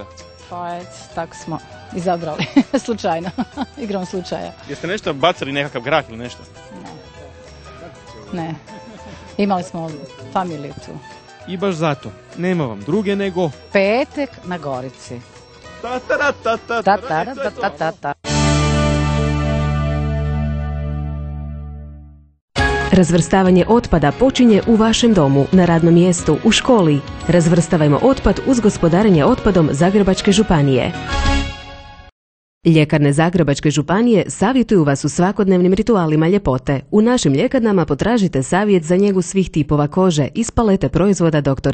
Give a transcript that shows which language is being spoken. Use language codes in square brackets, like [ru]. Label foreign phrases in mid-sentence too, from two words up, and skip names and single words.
[hr] Pa eto, tako smo izabrali, slučajno, igrom slučaja. Jeste nešto bacali, nekakav grah ili nešto? Ne, imali smo familiju tu. I baš zato, nema vam druge nego... Petek na Gorici. Ta-ta-ra-ta-ta-ta. Ta-ta-ra-ta-ta-ta. Razvrstavanje otpada počinje u vašem domu, na radnom mjestu, u školi. Razvrstavajmo otpad uz gospodarenje otpadom Zagrebačke županije. Ljekarne Zagrebačke županije savjetuju vas u svakodnevnim ritualima ljepote. U našim ljekarnama potražite savjet za njegu svih tipova kože iz palete proizvoda Dr.